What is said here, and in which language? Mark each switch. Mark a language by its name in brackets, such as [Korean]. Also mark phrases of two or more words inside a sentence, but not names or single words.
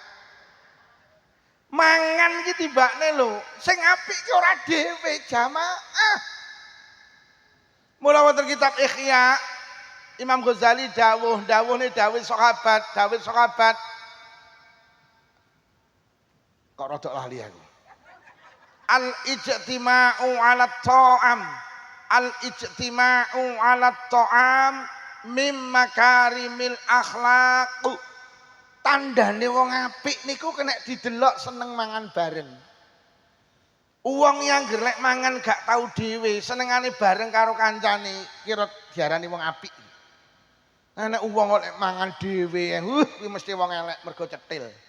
[Javanese] Mangan ki tibakne lho, sing apik ki ora dhewe jamaah. Mula wonten kitab Ihya Imam Ghazali dawuhne dawuh sahabat. Kok rada lali aku. [Arabic] الاجتماع على طعام. الاجتماع على طعام من مكارم الأخلاق. [Javanese] Tandane wong apik niku kena didelok seneng mangan bareng. Wong yang gerlek mangan gak tau dhewe, senengane bareng karo kancane, kira diarani wong apik. Nek wong kok mangan dhewe, kuwi mesti wong elek mergo cetil.